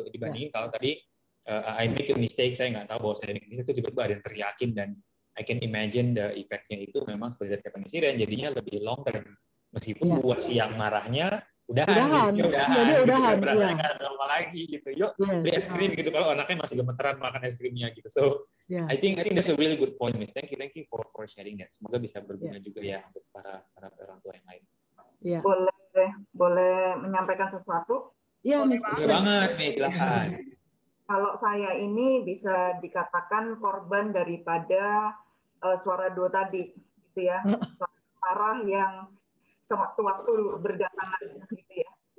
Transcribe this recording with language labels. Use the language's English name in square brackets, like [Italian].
[Indonesian] Dibandingin kalau tadi [English] I make a mistake, [Indonesian] saya nggak tahu bahwa saya [English] make mistake, [Indonesian] itu tiba-tiba ada yang teriakin, dan [English] I can imagine the effect-nya [Indonesian] itu memang seperti kata Miss Iren, jadinya lebih long term. Meskipun buat si yang marahnya udahan. Gitu, berasanya nggak ada apa lagi gitu. Yuk beli es krim gitu, kalau anaknya masih gemeteran makan es krimnya gitu. [English] So I think that's a really good point, Miss. Thank you for sharing that. [Indonesian] Semoga bisa berguna juga ya untuk para orang tua yang lain. Boleh menyampaikan sesuatu? Iya, Miss. Boleh banget, Miss, silakan. Kalau saya ini bisa dikatakan korban daripada suara dua tadi, gitu ya, suara marah yang sewaktu-waktu berdatangan, gitu ya.